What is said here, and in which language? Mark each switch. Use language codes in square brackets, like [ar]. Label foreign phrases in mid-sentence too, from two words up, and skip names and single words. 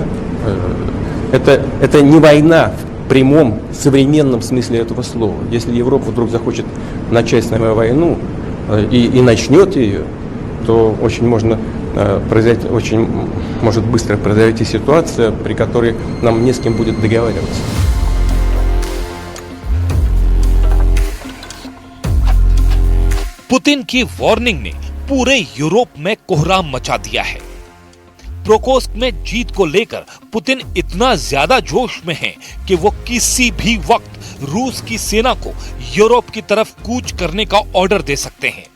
[ru] Это не война в прямом современном смысле этого слова. Если Европа вдруг захочет начать с нами войну и начнет ее, то очень может быстро произойти ситуация, при которой нам не с кем будет договариваться. [hi] पुतिन की वार्निंग ने पूरे यूरोप में कोहराम मचा दिया है। ब्रोकोस्क में जीत को लेकर पुतिन इतना ज्यादा जोश में है कि वो किसी भी वक्त रूस की सेना को यूरोप की तरफ कूच करने का ऑर्डर दे सकते हैं।